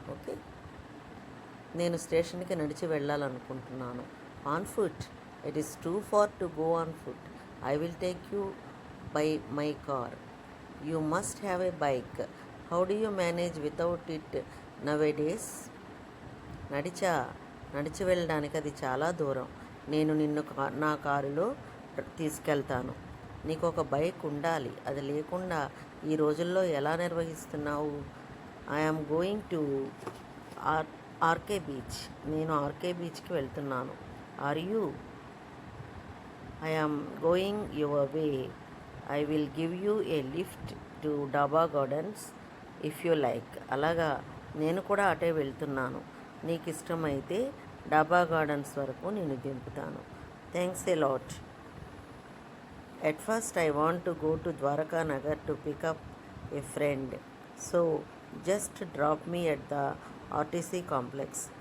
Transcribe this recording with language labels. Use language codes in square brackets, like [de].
[te] Okay, నేను స్టేషన్కి నడిచి వెళ్ళాలనుకుంటున్నాను. [en] On foot. It is too far to go on foot. I will take you by my car. You must have a bike. How do you manage without it nowadays? [te] నడిచి వెళ్ళడానికి అది చాలా దూరం. నేను నిన్ను నా కారులో తీసుకెళ్తాను. నీకు ఒక బైక్ ఉండాలి, అది లేకుండా ఈ రోజుల్లో ఎలా నిర్వహిస్తున్నావు? [en] I'm going to RK beach. [te] నేను ఆర్కే బీచ్కి వెళ్తున్నాను. [en] Are you? I am going your way. I will give you a lift to Daba Gardens if you like. [te] అలాగా నేను కూడా అటే వెళ్తున్నాను. నీకు ఇష్టమైతే డాబా గార్డెన్స్ వరకు నేను దింపుతాను. [en] Thanks a lot. At first I want to go to Dwarka Nagar to pick up a friend. So just drop me at the RTC complex.